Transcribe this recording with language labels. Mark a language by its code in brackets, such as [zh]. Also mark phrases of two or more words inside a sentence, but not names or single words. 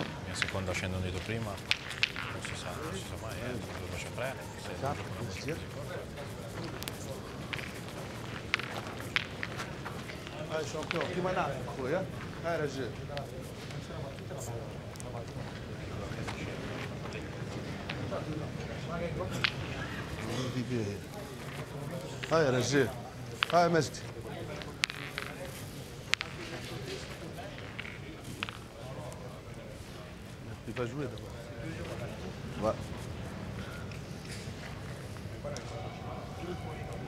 [it] In seconda scendono dietro prima. Non si sa mai, lo faccio prendere. [ar] هاي شامبيون كيما نعرف خويا هاي رجال هاي يا رجال هاي مجدي [fr] Il va jouer d'abord. Ouais.